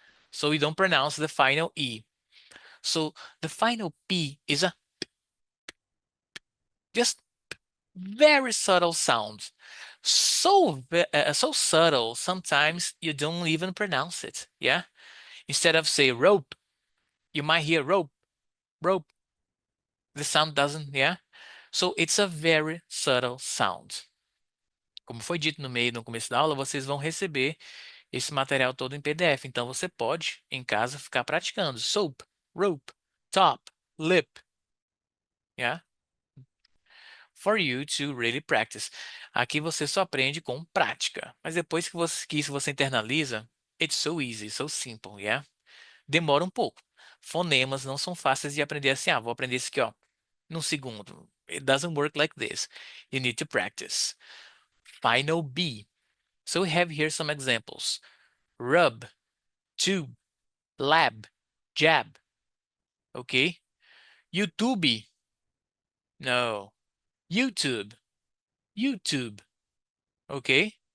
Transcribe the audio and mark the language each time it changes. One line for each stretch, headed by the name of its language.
English: So we don't pronounce the final E. So the final P is a just very subtle sound. So subtle, sometimes you don't even pronounce it, yeah? Instead of say rope, you might hear rope, rope. The sound doesn't, yeah? So it's a very subtle sound.
Portuguese: Como foi dito no começo da aula, vocês vão receber esse material todo em PDF. Então você pode, em casa, ficar praticando.
English: Soap, rope, top, lip, yeah? For you to really practice.
Portuguese: Aqui você só aprende com prática. Mas depois que isso você internaliza,
English: it's so easy, so simple, yeah?
Portuguese: Demora um pouco. Fonemas não são fáceis de aprender assim. Ah, vou aprender isso aqui, ó, num segundo.
English: It doesn't work like this. You need to practice. Final B. So we have here some examples. Rub, tube, lab, jab. Okay? YouTube. No. YouTube. YouTube. Okay?